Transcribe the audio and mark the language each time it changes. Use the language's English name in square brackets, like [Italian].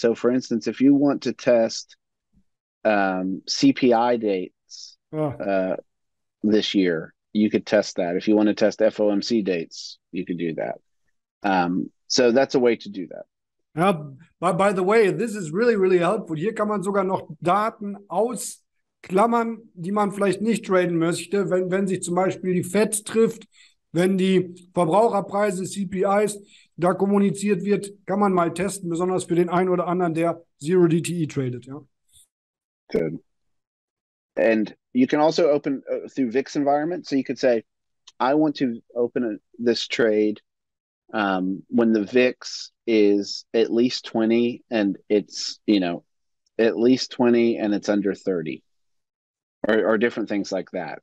[English] So for instance, if you want to test CPI dates this year, you could test that. If you want to test FOMC dates, you could do that. So that's a way to do that. By the way, this is really, really helpful. [German] Hier kann man sogar noch Daten ausklammern, die man vielleicht nicht traden möchte, wenn sich zum Beispiel die Fed trifft, wenn die Verbraucherpreise, CPIs, da kommuniziert wird, kann man mal testen, besonders für den einen oder anderen, der Zero DTE tradet. Ja. [English] Good. And you can also open through VIX environment. So you could say, I want to open this trade when the VIX is at least 20 and it's, at least 20 and it's under 30 or different things like that.